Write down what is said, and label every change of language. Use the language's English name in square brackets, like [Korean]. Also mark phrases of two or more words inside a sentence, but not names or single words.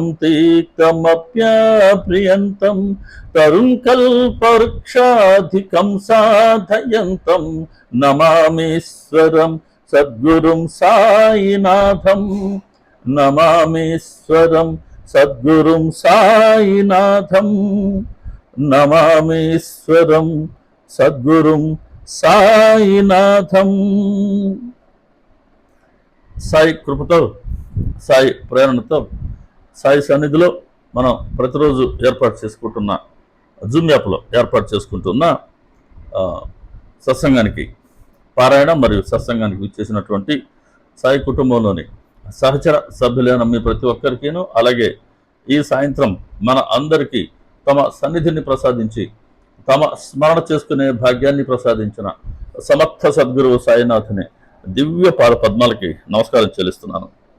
[Sanskrit] तीक्तमप्यप्रियन्तं तरुं कल्पवृक्षाधिकं साधयन्तं नमामीश्वरं सद्गुरुं साईनाथं नमामीश्वरं सद्गुरुं साईनाथं नमामीश्वरं सद्गुरुं సాయినాథం। [Telugu] సాయి కృపతో, సాయి ప్రేరణతో, సాయి సన్నిధిలో మనం ప్రతిరోజు ఏర్పాటు చేసుకుంటున్న జూమ్ యాప్లో ఏర్పాటు చేసుకుంటున్న సత్సంగానికి పారాయణ మరియు సత్సంగానికి విచ్చేసినటువంటి సాయి కుటుంబంలోని సహచర సభ్యులైన మీ ప్రతి ఒక్కరికిను, అలాగే ఈ సాయంత్రం మన అందరికీ తమ సన్నిధిని ప్రసాదించి తమ స్మరణ చేసుకునే భాగ్యాన్ని ప్రసాదించిన సమర్థ సద్గురువు సాయినాథుని దివ్య పాద పద్మాలకి నమస్కారం చెల్లిస్తున్నాను।